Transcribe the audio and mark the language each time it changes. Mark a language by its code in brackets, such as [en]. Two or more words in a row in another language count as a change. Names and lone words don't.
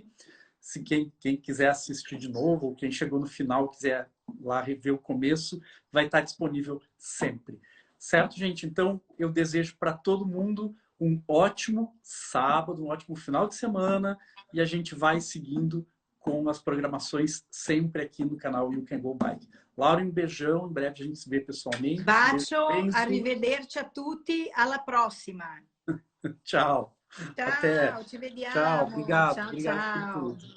[pt] Se quem quiser assistir de novo, ou quem chegou no final quiser lá rever o começo, vai estar disponível sempre. Certo, gente? Então, eu desejo para todo mundo um ótimo sábado, um ótimo final de semana, e a gente vai seguindo com as programações sempre aqui no canal You Can Go Bike. Laura, um beijão, em breve a gente se vê pessoalmente. [it] Bacio, arrivederci a tutti, alla prossima. [pt] Tchau. Ciao, Até. [it] ci vediamo. [pt] Tchau, obrigado. Ciao, Obrigado ciao. por tudo.